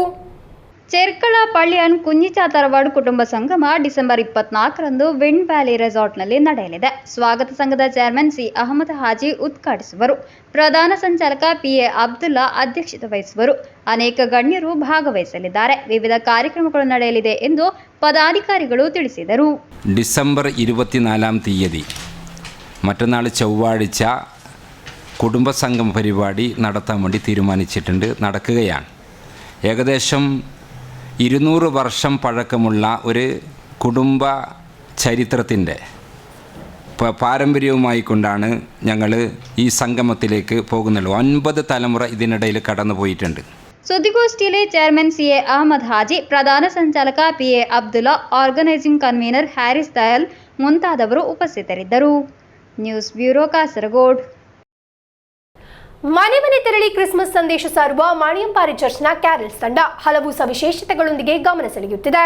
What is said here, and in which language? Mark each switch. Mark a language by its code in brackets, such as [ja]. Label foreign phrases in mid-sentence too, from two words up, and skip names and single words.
[kn] ಚೆರ್ಕಳ ಪಾಳ್ಳಿಯಾನ್ ಕುಂಜಿಚ ತರವಾಡ್ ಕುಟುಂಬ ಸಂಗಮ ಡಿಸೆಂಬರ್ 24ರಂದು ವಿಂಡ್ ವ್ಯಾಲಿ ರೆಸಾರ್ಟ್ನಲ್ಲಿ ನಡೆಯಲಿದೆ. ಸ್ವಾಗತ ಸಂಘದ ಚೇರ್ಮನ್ ಸಿ ಅಹಮದ್ ಹಾಜಿ ಉದ್ಘಾಟಿಸುವರು. ಪ್ರಧಾನ ಸಂಚಾಲಕ ಪಿಎ ಅಬ್ದುಲ್ಲಾ ಅಧ್ಯಕ್ಷತೆ ವಹಿಸುವರು. ಅನೇಕ ಗಣ್ಯರು ಭಾಗವಹಿಸಲಿದ್ದಾರೆ. ವಿವಿಧ ಕಾರ್ಯಕ್ರಮಗಳು ನಡೆಯಲಿದೆ ಎಂದು പദാധികാരികൾ ತಿಳಿಸಿದರು. [ml] ഡിസംബർ 24-ാം തീയതി മറ്റന്നാൾ ചൊവ്വാഴ്ച കുടുംബസംഗമ പരിപാടി നടത്താൻ വേണ്ടി തീരുമാനിച്ചിട്ടുണ്ട്, നടക്കുകയാണ്. ഏകദേശം 200 വർഷം പഴക്കമുള്ള ഒരു കുടുംബ ചരിത്രത്തിൻ്റെ പാരമ്പര്യവുമായി കൊണ്ടാണ് ഞങ്ങൾ ഈ സംഗമത്തിലേക്ക് പോകുന്നുള്ളൂ. 9 തലമുറ ഇതിനിടയിൽ കടന്നു പോയിട്ടുണ്ട്. [kn] ಸುದ್ದಿಗೋಷ್ಠಿಯಲ್ಲಿ ಚೇರ್ಮನ್ ಸಿ ಎ ಅಹಮದ್ ಹಾಜಿ, ಪ್ರಧಾನ ಸಂಚಾಲಕ ಪಿ ಎ ಅಬ್ದುಲ್ಲಾ, [en] organizing convener [kn] ಹ್ಯಾರಿಸ್ ದಯಾಲ್ ಮುಂತಾದವರು ಉಪಸ್ಥಿತರಿದ್ದರು. [en] news bureau [kn] ಕಾಸರಗೋಡ್. ಮನೆ ಮನೆ ತೆರಳಿ ಕ್ರಿಸ್ಮಸ್ ಸಂದೇಶ ಸಾರುವ ಮಾಣಿಯಂಪಾರೆ ಚರ್ಚ್ನ ಕ್ಯಾರಲ್ಸ್ ತಂಡ ಹಲವು ಸವಿಶೇಷತೆಗಳೊಂದಿಗೆ ಗಮನ ಸೆಳೆಯುತ್ತಿದೆ.